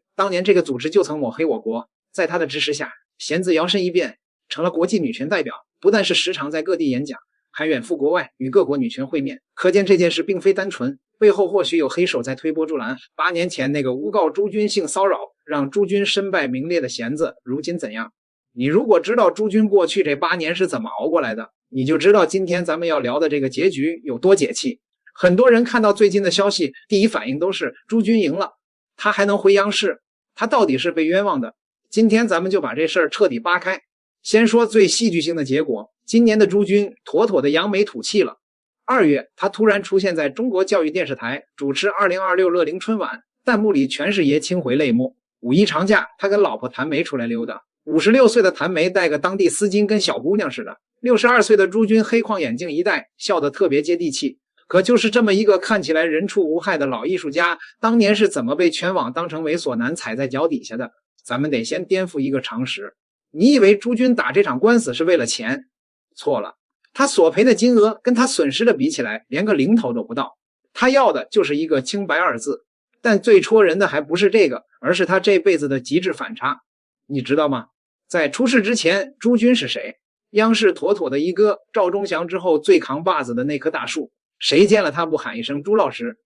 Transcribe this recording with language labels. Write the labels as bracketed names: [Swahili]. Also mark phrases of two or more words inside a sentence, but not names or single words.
[Chinese] 當年這個組織就曾抹黑我國，在她的支持下，弦子搖身一變成了國際女權代表，不但是時常在各地演講，還遠赴國外與各國女權會面。可見這件事並非單純，背後或許有黑手在推波助瀾。8年前那個誣告朱軍性騷擾讓朱軍身敗名裂的弦子如今怎樣？你如果知道朱軍過去這8 年是怎麼熬過來的，你就知道今天咱們要聊的這個結局有多解氣。很多人看到最近的消息，第一反應都是朱軍贏了，他還能回央視，他到底是被冤枉的。今天咱們就把這事兒徹底扒開。先說最戲劇性的結果，今年的朱軍妥妥的扬眉吐氣了。2月，他突然出現在中国教育電視台，主持2026樂齡春晚，彈幕裡全是爺青回淚目。5一長假，他跟老婆譚梅出來溜達。56歲的譚梅戴個當地絲巾，跟小姑娘似的。62歲的朱軍黑框眼鏡一戴，笑得特別接地氣。可就是這麼一個看起來人畜無害的老藝術家，當年是怎麼被全網當成猥瑣男踩在腳底下的？咱們得先顛覆一個常識。你以為朱軍打這場官司是為了錢？錯了，他索賠的金額跟他損失的比起來，連個零頭都不到。他要的就是一個清白2字。但最戳人的還不是這個，而是他這輩子的極致反差。你知道嗎？在出事之前，朱軍是誰？央視妥妥的一哥，趙忠祥之後最扛把子的那棵大樹，誰見了他不喊一聲朱老師？